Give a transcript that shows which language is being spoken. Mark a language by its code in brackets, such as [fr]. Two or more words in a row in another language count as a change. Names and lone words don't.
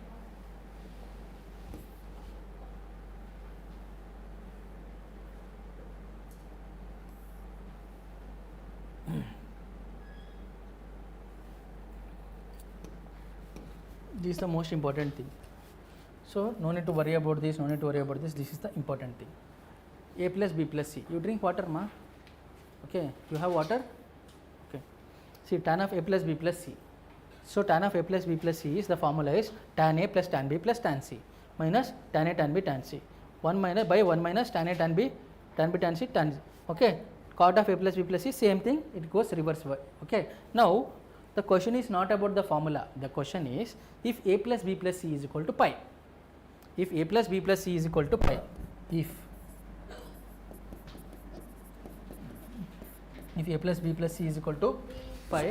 [en] This is the most important thing. So no need to worry about this, no need to worry about this. This is the important thing. A plus B plus C. You drink water, ma? Okay. You have water? Okay. See, tan of A plus B plus C. So tan of A plus B plus C is, the formula is tan A plus tan B plus tan C minus tan A tan B tan C. 1 minus by 1 minus tan A tan B tan C tan C. Okay. Cot of A plus B plus C, same thing. It goes reverse way. Okay. Now the question is not about the formula. The question is, if A plus B plus C is equal to pi. If A plus B plus C is equal to pi. If A plus B plus C is equal to pi.